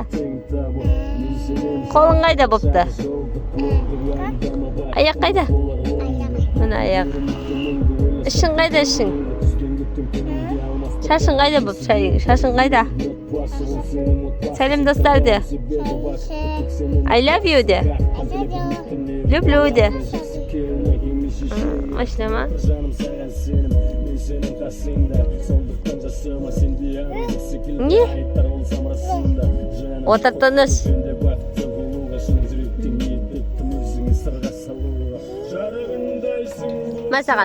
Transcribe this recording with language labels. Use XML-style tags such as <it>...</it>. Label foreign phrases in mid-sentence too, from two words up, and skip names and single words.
<kk>Қолың қайда бопты? Аяқ қайда? Мына аяқ. Ішің қайда ішің? Шашың қайда боп шашың қайда? Сәлем достар де.</kk> <en>I love you де.</en> <kk>Люблю де. Машина ма? Не? Отыр тыныш. Мәсаған.</kk>